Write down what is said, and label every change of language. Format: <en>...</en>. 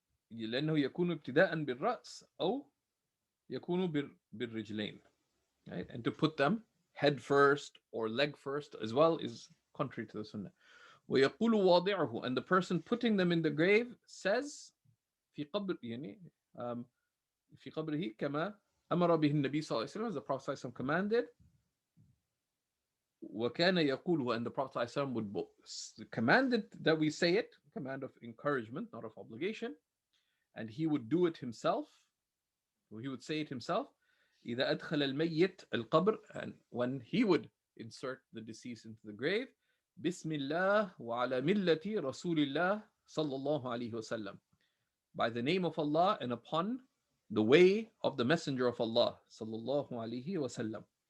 <ar>لأنه يكون ابتداء بالرأس أو يكون بالرجلين.</ar> <en>Right? And to put them head first or leg first as well is contrary to the sunnah.</en> <ar>وَيَقُولُ وَاضِعُهُ,</ar> <en>and the person putting them in the grave says</en> <ar>في قبر يعني في قبره كما أمر به النبي صلى الله عليه وسلم,</ar> <en>as the Prophet</en> <ar>صلى الله عليه وسلم</ar> <en>commanded.</en> <ar>وكان يقول,</ar> <en>and the Prophet</en> <ar>صلى الله عليه وسلم</ar> <en>would commanded that we say it, command of encouragement, not of obligation, and he would do it himself, or he would say it himself.</en> <ar>إذا أدخل الميت القبر,</ar> <en>and when he would insert the deceased into the grave,</en> <ar>بسم الله وعلى ملة رسول الله صلى الله عليه وسلم,</ar> <en>by the name of Allah and upon the way of the Messenger of Allah</en> <ar>صلى الله عليه وسلم.</ar>